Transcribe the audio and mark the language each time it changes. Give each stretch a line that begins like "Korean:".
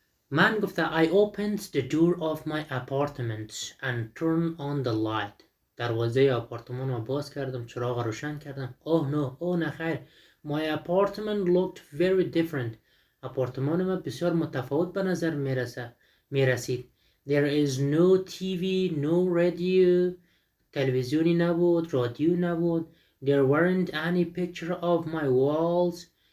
Persian: من گفته
English: I opened the door of my apartment and turned on the light.
Persian: دروازه آپارتمان رو باز کردم، چراغ رو روشن کردم. اوه نه خیر.
English: My apartment looked very different.
Persian: آپارتمان من بسیار متفاوت به نظر میرسید.
English: There is no TV, no radio.
Persian: تلویزیونی نبود، رادیو نبود.
English: There weren't any picture of my walls.